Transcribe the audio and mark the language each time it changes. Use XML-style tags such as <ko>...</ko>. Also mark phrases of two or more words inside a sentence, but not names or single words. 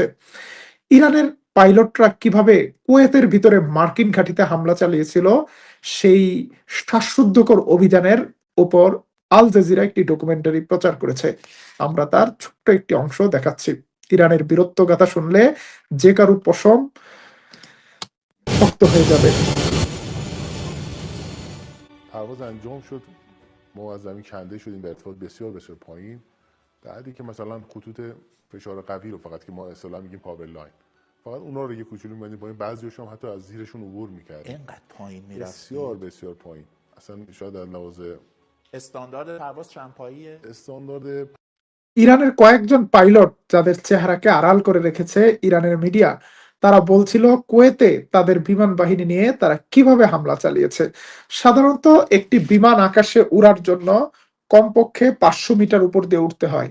<bn>ইরানের পাইলটরা কিভাবে কুয়েতের ভিতরে মার্কিন ঘাঁটিতে হামলা চালিয়েছিল, সেই শ্বাসরুদ্ধকর অভিযানের উপর আল জাজিরা একটি ডকুমেন্টারি প্রচার করেছে। আমরা তার ছোট্ট একটি অংশ দেখাচ্ছি। ইরানের বীরত্বগাথা শুনলে যে কারো পশম শক্ত হয়ে যাবে।</bn> <fa>پرواز انجام شد، ما از زمین کنده شدیم به ارتفاع بسیار بسیار پایین. بعدی که مثلا خطوط فشار قوی رو فقط که ما اصطلاحا میگیم</fa> <en>power line,</en> <fa>فقط اونا رو یه کوچولو می‌بندیم پایین، بعضی‌هاش هم حتی از زیرشون عبور می‌کردیم. اینقدر پایین میرفتیم؟ بسیار بسیار پایین. اصلا شاید در لحاظ استاندارد پرواز چند پاییه؟ استاندارد</fa> <bn>ইরানের কয়েকজন পাইলট যাদের চেহারাকে আড়াল করে রেখেছে ইরানের মিডিয়া, তারা বলছিল কুয়েতে তাদের বিমান বাহিনী নিয়ে তারা কিভাবে হামলা চালিয়েছে। সাধারণত একটি বিমান আকাশে উড়ার জন্য কমপক্ষে 500 মিটার উপর দিয়ে উঠতে হয়।</bn>